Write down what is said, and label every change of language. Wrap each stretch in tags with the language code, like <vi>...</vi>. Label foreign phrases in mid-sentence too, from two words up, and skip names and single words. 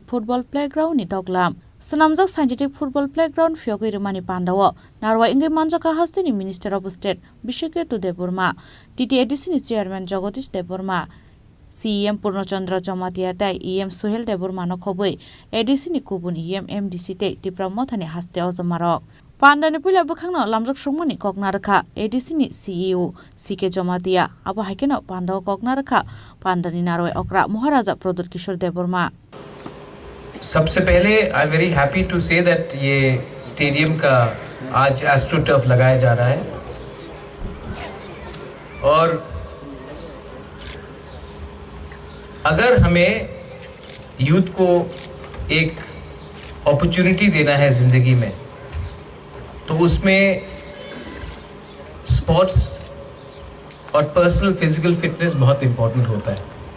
<trp>फुटबल प्लेग्राउन्डनि दगलाम सनामजाक</trp> <en>scientific football playground</en> <trp>फियोगै रमानि पान्डाव नारवा इंगे मानजाका हास्तिनि</trp> <en>minister of state</en> <trp>बिश्वकेतु देबबर्मा टीटीएडीसीनि चेयरमैन जगदीश देबबर्मा सीएम पूर्णचंद्र जमातियाताय ईएम सुहेल देबबर्मा नखबै एडीसीनि कुबुन ईएम एमडीसी ते तिप्रा मथानि हास्ते अजमारक पान्डानि पुला बखांनो लामजक सुंगमनि कगनारखा एडीसीनि सीईओ सीके जमातिया अब हाइकेनो पान्डाव कगनारखा पान्डानि नारय अक्रा महाराजा प्रदर किशोर देबबर्मा</trp> <hi>सबसे पहले</hi> <en>I am very happy to say that</en> <hi>ये स्टेडियम का आज</hi> <en>astro turf</en> <hi>लगाया जा रहा है और अगर हमें यूथ को एक अपॉर्चुनिटी देना है जिंदगी में तो उसमें स्पोर्ट्स और</hi> <en>personal physical fitness</en> <hi>बहुत इंपॉर्टेंट होता है।</hi>